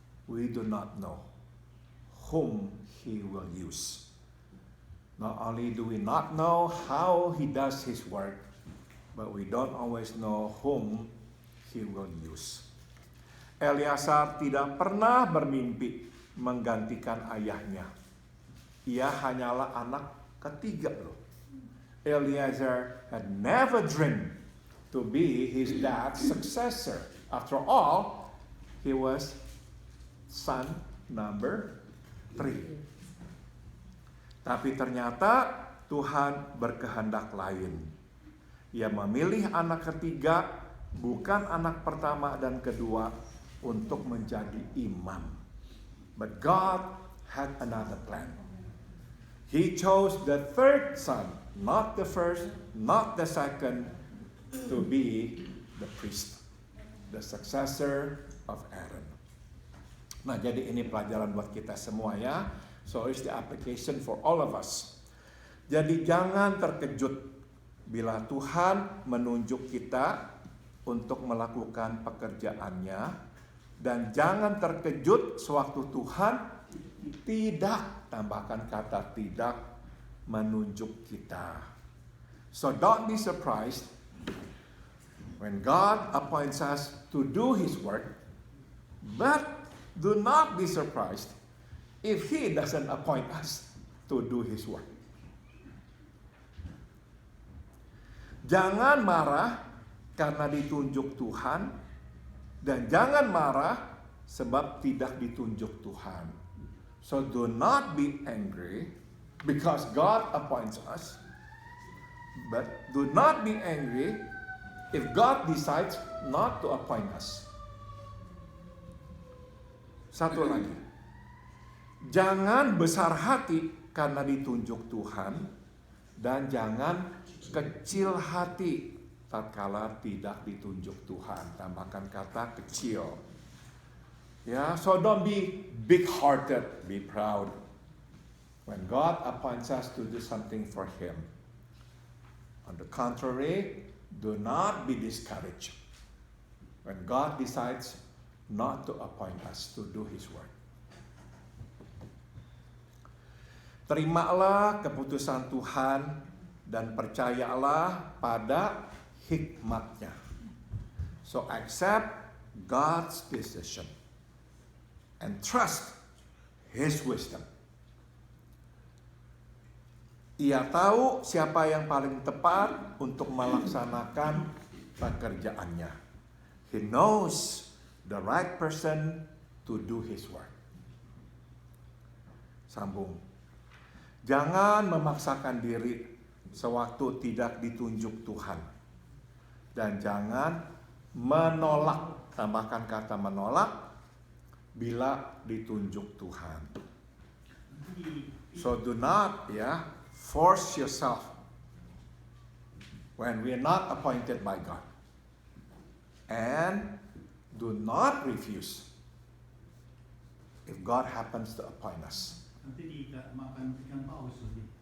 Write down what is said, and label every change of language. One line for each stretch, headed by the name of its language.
English: We do not know whom He will use. Not only do we not know how He does His work, but we don't always know whom He will use.
Indonesian: Eleazar tidak pernah bermimpi menggantikan ayahnya. Ia hanyalah anak ketiga loh.
English: Eleazar had never dreamed to be his dad's successor. After all, he was son number 3.
Indonesian: Tapi ternyata Tuhan berkehendak lain. Ia memilih anak ketiga, bukan anak pertama dan kedua, untuk menjadi imam.
English: But God had another plan. He chose the third son, not the first, not the second, to be the priest, the successor of Aaron.
Indonesian: Nah, jadi ini pelajaran buat kita semua ya.
English: So it's the application for all of us.
Indonesian: Jadi jangan terkejut bila Tuhan menunjuk kita untuk melakukan pekerjaannya, dan jangan terkejut sewaktu Tuhan tidak, tambahkan kata tidak, menunjuk kita.
English: So don't be surprised when God appoints us to do His work, but do not be surprised if He doesn't appoint us to do His work.
Indonesian: Jangan marah karena ditunjuk Tuhan, dan jangan marah sebab tidak ditunjuk Tuhan.
English: So do not be angry because God appoints us, but do not be angry if God decides not to appoint us.
Indonesian: Satu lagi. Jangan besar hati karena ditunjuk Tuhan, dan jangan kecil hati tatkala tidak ditunjuk Tuhan. Tambahkan kata kecil.
English: Ya, so don't be big-hearted, be proud. When God appoints us to do something for Him. On the contrary, do not be discouraged when God decides not to appoint us to do His work.
Indonesian: Terimalah keputusan Tuhan dan percayalah pada hikmat-Nya.
English: So accept God's decision and trust His wisdom.
Indonesian: Ia tahu siapa yang paling tepat untuk melaksanakan pekerjaannya.
English: He knows the right person to do His work.
Indonesian: Sambung. Jangan memaksakan diri sewaktu tidak ditunjuk Tuhan. Dan jangan menolak, tambahkan kata menolak, bila ditunjuk Tuhan.
English: So do not, force yourself when we are not appointed by God. And do not refuse if God happens to appoint us.
Indonesian: Nanti makan ikan paus lebih.